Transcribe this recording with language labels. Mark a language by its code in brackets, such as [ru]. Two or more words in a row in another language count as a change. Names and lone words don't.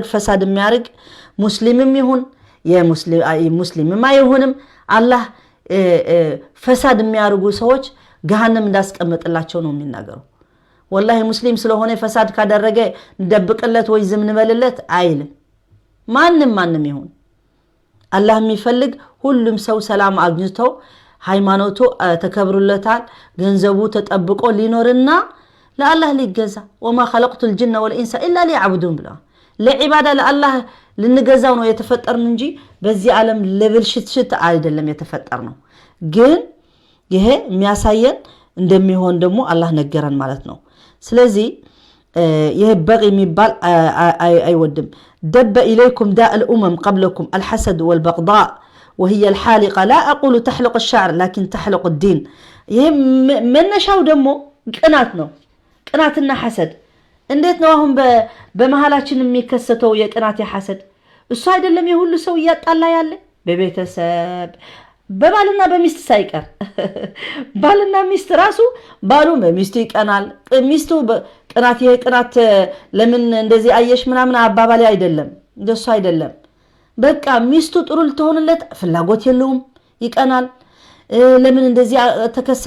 [am] ፈሳድ የሚያርግ ሙስሊምም ይሁን የሙስሊምም አይሁንም አላህ ፈሳድ የሚያርጉ ሰዎች ገሃነም እንዳስቀምጥላቸው ነው የሚናገረው። ወላሂ ሙስሊም ስለሆነ ፈሳድ ካደረገ እንደብቅለት ወይ ዝም እንበልለት አይልም። ማንም ይሁን አላህ የሚፈልግ ሁሉም ሰው ሰላም አግኝቶ ሃይማኖቱ ተከብሩለታል፣ ገንዘቡ ተጠብቆ ሊኖርና ለአላህ ሊገዛ [ar] وما خلقت الجن والانس الا ليعبدون [am] ብላ ለዒባዳ ለአላህ ልንገዛው ነው የተፈጠርን እንጂ በዚህ ዓለም ለብልሽት አይደለም የተፈጠርነው። ግን ይሄ የሚያሳየን እንደሚሆን ደግሞ አላህ ነገረን ማለት ነው። ስለዚህ ይሄ በቂ የሚባል አይወድም። [ar] دب إليكم داء الأمم قبلكم الحسد والبغضاء وهي الحالقة لا أقول تحلق الشعر لكن تحلق الدين. [am] ይሄ መነሻው ደግሞ ቅናትና ሐሰድ እንዴት ነው አሁን በመሃላችን የሚከሰተው የቅናት የሐሰድ? እሱ አይደለም የሁሉ ሰው ያጣላ ያለ በቤተሰብ በባልና በሚስት ሳይቀር ባልና ሚስት ራሱ ባሉ በሚስቱ ይቀናል፣ ሚስቱ ቅናት የቅናት ለምን እንደዚህ አየሽ ምናምን አባባሊ አይደለም፣ እንደሱ አይደለም። በቃ ሚስቱ ጥሩ ልትሆንለት ፍላጎት የለውም፣ ይቀናል። ለምን እንደዚህ ተከሰተ?